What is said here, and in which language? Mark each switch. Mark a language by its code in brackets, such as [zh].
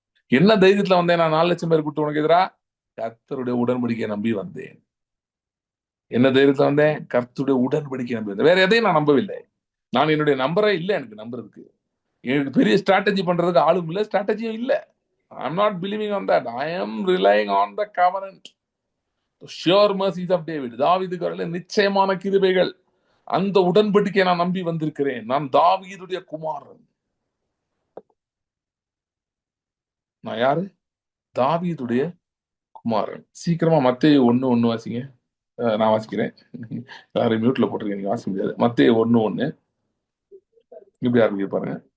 [ta] என்ன தைரியத்துல வந்தேன் நான் 4 லட்சம் பேர் கூட்டு உனக்கு எதிராக? கர்த்தருடைய உடன்படிக்கையை நம்பி வந்தேன். என்ன தைரியத்துல வந்தேன்? கர்த்தருடைய உடன்படிக்கை நம்பி வந்தேன். வேற எதையும் நான் நம்பவில்லை. நான் என்னுடைய நம்பரே இல்லை எனக்கு நம்புறதுக்கு. எனக்கு பெரிய ஸ்ட்ராட்டஜி பண்றதுக்கு ஆளும் இல்லை, ஸ்ட்ராட்டஜியும் இல்லை. [en] I am not believing on that. I am relying on the covenant, the sure mercies of David. [ta] தாவீதுக்கு அருளின நிச்சயமான கிருபைகள், அந்த உடன்படிக்கையை நான் நம்பி வந்திருக்கிறேன். நான் தாவீதுடைய குமாரன். நான் யாரு? தாவீதுடைய குமாரன். சீக்கிரமா மத்தேயு 1:1 வாசிங்க. நான் வாசிக்கிறேன், எல்லாரும் மியூட்ல போட்டிருக்கேன், நீங்க வாசிக்க முடியாது. மத்தேயு 1:1 இப்படி ஆரம்பிக்க பாருங்க.